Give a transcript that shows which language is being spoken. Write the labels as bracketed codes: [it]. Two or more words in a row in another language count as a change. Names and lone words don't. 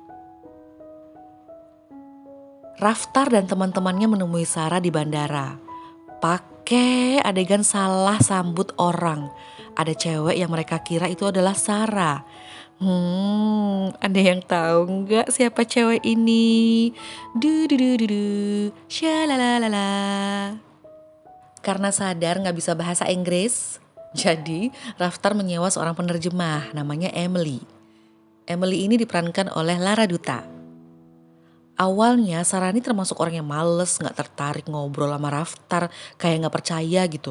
[id] Raftar dan teman-temannya menemui Sarah di bandara. Pakai adegan salah sambut orang. Ada cewek yang mereka kira itu adalah Sarah. Ada yang tahu nggak siapa cewek ini? Du du du du du, shalalalala. Karena sadar nggak bisa bahasa Inggris, jadi Raftar menyewa seorang penerjemah namanya Emily. Emily ini diperankan oleh Lara Duta. Awalnya Sarah ini termasuk orang yang males, gak tertarik ngobrol sama Raftar, kayak gak percaya gitu.